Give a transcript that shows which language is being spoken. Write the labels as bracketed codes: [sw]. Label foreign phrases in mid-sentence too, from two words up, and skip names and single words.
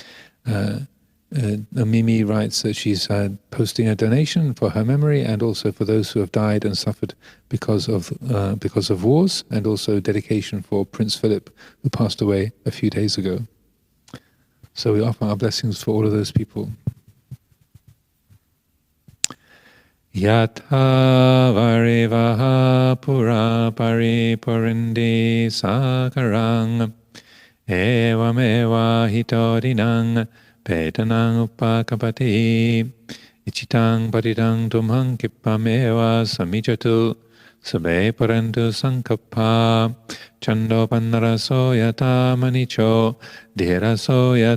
[en] Mimi writes that she's posting a donation for her memory and also for those who have died and suffered because of wars, and also dedication for Prince Philip, who passed away a few days ago. So we offer our blessings for all of those people. [pi] Yatha varivaha pura paripurindi sakarang evameva hitorinang petanang upakapati ichitang paridang tumhang kippameva samijatu sabe parantu sankappa chando pannaraso yata manicho dhiraso